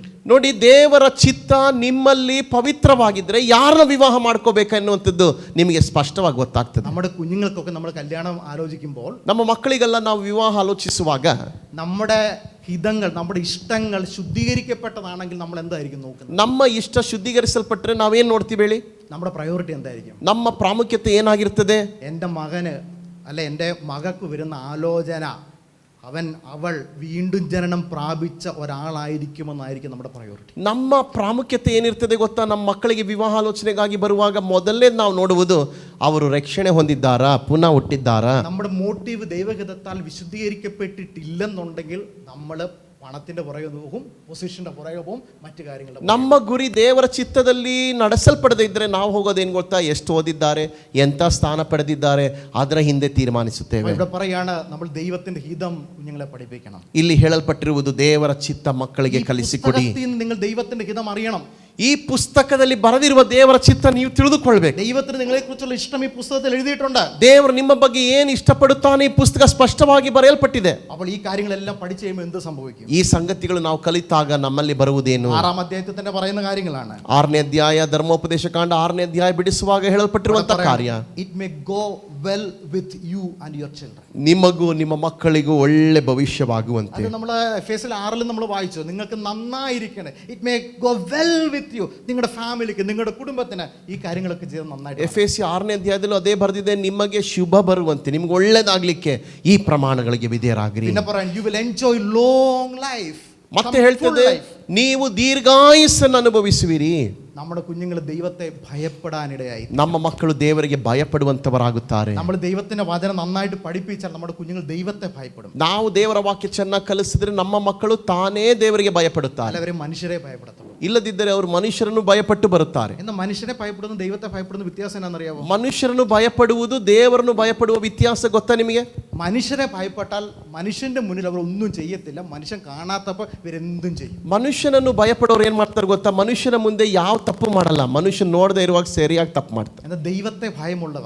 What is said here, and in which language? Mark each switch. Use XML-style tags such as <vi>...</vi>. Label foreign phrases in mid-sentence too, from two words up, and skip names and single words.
<kn>ನೋಡಿ, ದೇವರ ಚಿತ್ತ ನಿಮ್ಮಲ್ಲಿ ಪವಿತ್ರವಾಗಿದ್ರೆ ಯಾರನ್ನ ವಿವಾಹ ಮಾಡ್ಕೋಬೇಕು ಎನ್ನುವಂಥದ್ದು ನಿಮಗೆ ಸ್ಪಷ್ಟವಾಗಿ ಗೊತ್ತಾಗ್ತದೆ.</kn> <ml>നമ്മുടെ കുഞ്ഞുങ്ങൾക്കൊക്കെ നമ്മൾ കല്യാണം ആലോചിക്കുമ്പോൾ,</ml> <kn>ನಮ್ಮ ಮಕ್ಕಳಿಗೆಲ್ಲ ನಾವು ವಿವಾಹ ಆಲೋಚಿಸುವಾಗ</kn> <ml>നമ്മുടെ ഹിതങ്ങൾ, നമ്മുടെ ഇഷ്ടങ്ങൾ ശുദ്ധീകരിക്കപ്പെട്ടതാണെങ്കിൽ നമ്മൾ എന്തായിരിക്കും നോക്കുന്നത്?</ml> <kn>ನಮ್ಮ ಇಷ್ಟ ಶುದ್ಧೀಕರಿಸಲ್ಪಟ್ಟರೆ ನಾವೇನು ನೋಡ್ತೀವಿ ಹೇಳಿ?</kn> <ml>നമ്മുടെ പ്രയോറിറ്റി എന്തായിരിക്കും?</ml> <kn>ನಮ್ಮ ಪ್ರಾಮುಖ್ಯತೆ ಏನಾಗಿರ್ತದೆ?</kn> <ml>എൻ്റെ മകന് അല്ല എൻ്റെ മകൾക്ക് വരുന്ന ആലോചന അവൾ വീണ്ടും ജനനം പ്രാപിച്ച ഒരാളായിരിക്കുമെന്നായിരിക്കും നമ്മുടെ പ്രയോറിറ്റി.</ml> <kn>ನಮ್ಮ ಪ್ರಾಮುಖ್ಯತೆ ಏನಿರ್ತದೆ ಗೊತ್ತಾ? ನಮ್ಮ ಮಕ್ಕಳಿಗೆ ವಿವಾಹ ಆಲೋಚನೆಗಾಗಿ ಬರುವಾಗ ಮೊದಲೇ ನಾವು ನೋಡುವುದು ಅವರು ರಕ್ಷಣೆ ಹೊಂದಿದ್ದಾರಾ, ಪುನಃ ಹುಟ್ಟಿದ್ದಾರಾ.</kn> <ml>നമ്മുടെ മോട്ടീവ് ദൈവഹിതത്താൽ വിശുദ്ധീകരിക്കപ്പെട്ടിട്ടില്ലെന്നുണ്ടെങ്കിൽ നമ്മൾ പണത്തിന്റെ പുറകെ പോകും, പൊസിഷന്റെ പുറകെ പോകും, മറ്റു കാര്യങ്ങളുടെ.</ml> <kn>ನಮ್ಮ ಗುರಿ ದೇವರ ಚಿತ್ತದಲ್ಲಿ ನಡೆಸಲ್ಪಡದೇ ಇದ್ರೆ ನಾವು ಹೋಗೋದೇನು ಗೊತ್ತಾ? ಎಷ್ಟು ಓದಿದ್ದಾರೆ, ಎಂಥ ಸ್ಥಾನ ಪಡೆದಿದ್ದಾರೆ, ಅದರ ಹಿಂದೆ ತೀರ್ಮಾನಿಸುತ್ತೇವೆ.</kn> <ml>ഇവിടെ പറയാണ്, നമ്മൾ ദൈവത്തിന്റെ ഹിതം കുഞ്ഞുങ്ങളെ പഠിപ്പിക്കണം.</ml> <kn>ಇಲ್ಲಿ ಹೇಳಲ್ಪಟ್ಟಿರುವುದು ದೇವರ ಚಿತ್ತ ಮಕ್ಕಳಿಗೆ ಕಲಿಸಿಕೊಡಿ.</kn> <ml>നിങ്ങൾ ദൈവത്തിന്റെ ഹിതം അറിയണം.</ml> <kn>ಈ ಪುಸ್ತಕದಲ್ಲಿ ಬರೆದಿರುವ ದೇವರ ಚಿತ್ತ ನೀವು ತಿಳಿದುಕೊಳ್ಬೇಕು.</kn> <ml>ദൈവത്തിന് നിങ്ങളെ കുറിച്ചുള്ള ഇഷ്ടം ഈ പുസ്തകത്തിൽ എഴുതിയിട്ടുണ്ട്.</ml> <kn>ದೇವರು ನಿಮ್ಮ ಬಗ್ಗೆ ಏನು ಇಷ್ಟಪಡುತ್ತಾನೆ ಈ ಪುಸ್ತಕ ಸ್ಪಷ್ಟವಾಗಿ ಬರೆಯಲ್ಪಟ್ಟಿದೆ.</kn> <ml>അപ്പോൾ ഈ കാര്യങ്ങളെല്ലാം പഠിച്ചു കഴിയുമ്പോൾ എന്ത് സംഭവിക്കും?</ml> <kn>ಈ ಸಂಗತಿಗಳು ನಾವು ಕಲಿತಾಗ ನಮ್ಮಲ್ಲಿ ಬರುವುದೇನು?</kn> <ml>6-ാം അധ്യായത്തിൽ തന്നെ പറയുന്ന കാര്യങ്ങളാണ്.</ml> <kn>6ನೇ ಅಧ್ಯಾಯ ಧರ್ಮೋಪದೇಶ ಕಾಂಡ 6ನೇ ಅಧ್ಯಾಯ ಬಿಡಿಸುವಾಗ ಹೇಳಲ್ಪಟ್ಟಿರುವಂತಹ ಕಾರ್ಯ.</kn> <en>It may go well with you and your children.</en> <kn>ನಿಮಗೂ ನಿಮ್ಮ ಮಕ್ಕಳಿಗೂ ಒಳ್ಳೆ ಭವಿಷ್ಯವಾಗುವಂತೆ.</kn> <ml>അത് നമ്മൾ എഫേസ്യർ 6-ൽ നമ്മൾ വായിച്ചു, നിങ്ങൾക്ക് നന്നായിരിക്കണേ.</ml> <en>It may go well with you.</en> <ml>നിങ്ങളുടെ ഫാമിലിക്ക്, നിങ്ങളുടെ കുടുംബത്തിന് ഈ കാര്യങ്ങളൊക്കെ ചെയ്ത് നന്നായിട്ട്.</ml> <kn>ಎಫೆಸಿ 6ನೇ ಅಧ್ಯಾಯದಲ್ಲೂ ಅದೇ ಬರೆದಿದೆ, ನಿಮಗೆ ಶುಭ ಬರುವಂತೆ, ನಿಮ್ಗೆ ಒಳ್ಳೆದಾಗ್ಲಿಕ್ಕೆ ಈ ಪ್ರಮಾಣಗಳಿಗೆ ವಿಧೇಯರಾಗಿರಿ.</kn> <ml>പിന്നെ പറയാൻ,</ml> <en>you will enjoy long life.</en> <kn>ಮತ್ತೆ ಹೇಳ್ತದೆ, ನೀವು ದೀರ್ಘಾಯುಸ್ಸನ್ನು ಅನುಭವಿಸುವಿರಿ.</kn> <ml>നമ്മുടെ കുഞ്ഞുങ്ങൾ ദൈവത്തെ ഭയപ്പെടാനിടയായി.</ml> <kn>ನಮ್ಮ ಮಕ್ಕಳು ದೇವರಿಗೆ ಭಯಪಡುವಂತವರಾಗುತ್ತಾರೆ.</kn> <ml>നമ്മൾ ദൈവത്തിന്റെ വചനം നന്നായിട്ട് പഠിപ്പിച്ചാൽ നമ്മുടെ കുഞ്ഞുങ്ങൾ ദൈവത്തെ ഭയപ്പെടും.</ml> <kn>ನಾವು ದೇವರ ವಾಕ್ಯ ಚೆನ್ನಾಗಿ ಕಲಿಸಿದ್ರೆ ನಮ್ಮ ಮಕ್ಕಳು ತಾನೇ ದೇವರಿಗೆ ಭಯಪಡುತ್ತಾರೆ.</kn> <ml>അവരെ മനുഷ്യരെ ഭയപ്പെടത്തുള്ളൂ.</ml> <kn>ಇಲ್ಲದಿದ್ದರೆ ಅವರು ಮನುಷ್ಯರನ್ನು ಭಯಪಟ್ಟು ಬರುತ್ತಾರೆ.</kn> <ml>എന്നാൽ മനുഷ്യരെ ഭയപ്പെടുന്നു ദൈവത്തെ ഭയപ്പെടുന്ന വ്യത്യാസം എന്താണെന്നറിയാമോ?</ml> <kn>ಮನುಷ್ಯರನ್ನು ಭಯಪಡುವುದು ದೇವರನ್ನು ಭಯಪಡುವ ವ್ಯತ್ಯಾಸ ಗೊತ್ತಾ ನಿಮಗೆ?</kn> <ml>മനുഷ്യരെ ഭയപ്പെട്ടാൽ മനുഷ്യന്റെ മുന്നിൽ അവർ ഒന്നും ചെയ്യത്തില്ല. മനുഷ്യൻ കാണാത്തപ്പോൾ ഇവരെന്തും ചെയ്യും.</ml> <kn>ಮನುಷ್ಯನನ್ನು ಭಯಪಡೋರು ಏನ್ ಮಾಡ್ತಾರೆ ಗೊತ್ತಾ? ಮನುಷ್ಯನ ಮುಂದೆ ಯಾವ ತಪ್ಪು ಮಾಡಲ್ಲ. ಮನುಷ್ಯ ನೋಡದೆ ಇರುವಾಗ ಸರಿಯಾಗಿ ತಪ್ಪು ಮಾಡ್ತಾರೆ.</kn> <ml>എന്നാൽ ദൈവത്തെ ഭയമുള്ളവർ,</ml>